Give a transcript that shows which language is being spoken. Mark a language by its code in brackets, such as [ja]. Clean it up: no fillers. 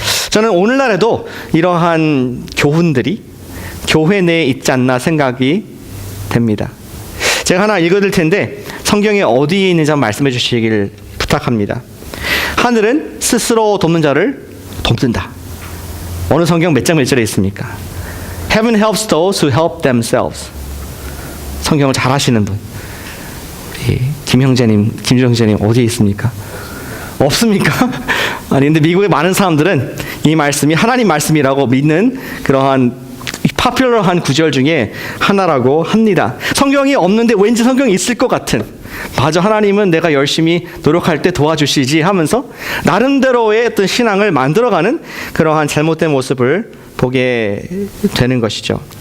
[ko] 저는 오늘날에도 이러한 교훈들이 교회 내에 있지 않나 생각이 됩니다. 제가 하나 읽어드릴 텐데 성경에 어디에 있는지 한번 말씀해 주시길 부탁합니다. 하늘은 스스로 돕는 자를 돕는다. 어느 성경 몇 장 몇 절에 있습니까? [en] Heaven helps those who help themselves. [ko] 성경을 잘 아시는 분. 김정재님 어디에 있습니까? 없습니까? 아니, 근데 미국의 많은 사람들은 이 말씀이 하나님 말씀이라고 믿는 그러한 파퓰러한 구절 중에 하나라고 합니다. 성경이 없는데 왠지 성경이 있을 것 같은, 맞아, 하나님은 내가 열심히 노력할 때 도와주시지 하면서 나름대로의 어떤 신앙을 만들어가는 그러한 잘못된 모습을 보게 되는 것이죠.